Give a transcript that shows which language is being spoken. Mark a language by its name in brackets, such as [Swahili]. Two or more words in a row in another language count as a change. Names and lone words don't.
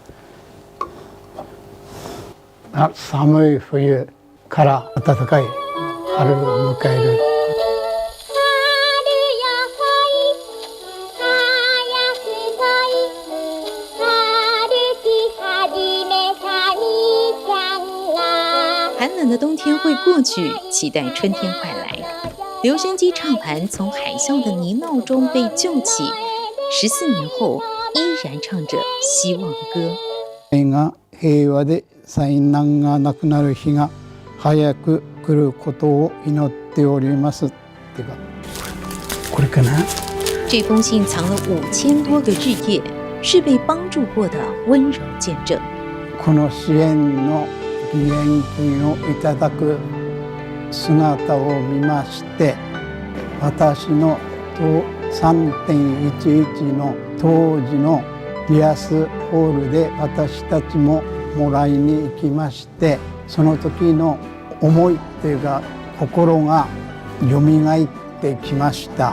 [Japanese] 寒い冬から暖かい春を迎える。 [Chinese] 寒冷的冬天会过去，期待春天快来。留声机唱盘从海啸的泥淖中被救起，14年后依然唱着希望的歌。 [Japanese] が平和で災難がなくなる日が早く来ることを祈っておりますってか、これかな？ [Chinese] 这封信藏了5000多个日夜，是被帮助过的温柔见证。 [Japanese] この支援の義援金をいただく姿を見まして、私の3.11 の当時のリアスホールで私たちももらいに行きまして、その時の思いっていうか心がよみがえってきました。